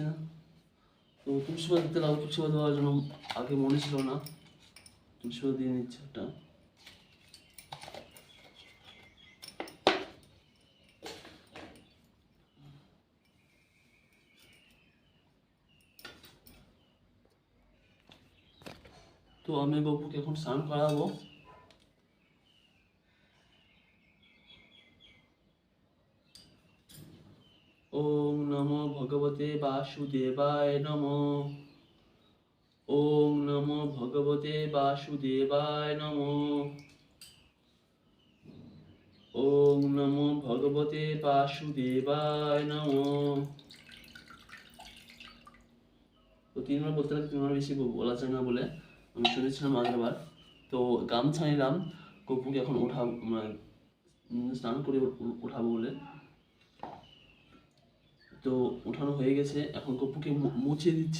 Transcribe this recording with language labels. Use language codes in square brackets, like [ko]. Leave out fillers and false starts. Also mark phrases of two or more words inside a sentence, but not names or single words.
[bn] তো তুলসী পাতা দিতে লাগবে, তুলসী পাতা দেওয়ার জন্য আগে মনে ছিল না, তুলসী পাতা দিয়ে নিচ্ছে একটা। তো আমি গপুকে এখন স্নান করাবো। [sa] ওম নমো ভগবতে বাসুদেবায় নমঃ। ওম নমো ভগবতে বাসুদেবায় নমঃ। ওম নমো ভগবতে বাসুদেবায় নমঃ। [bn] তো তিনবার বলতে লাগে, তিনবার বেশি বলা যায় না বলে আমি শুনেছিলাম আগেরবার। তো গামছা নিলাম, গপুকে এখন ওঠাবো, স্নান করে ওঠাবো বলে। তো ওঠানো হয়ে গেছে, এখন গপুকে মুছে দিচ্ছি।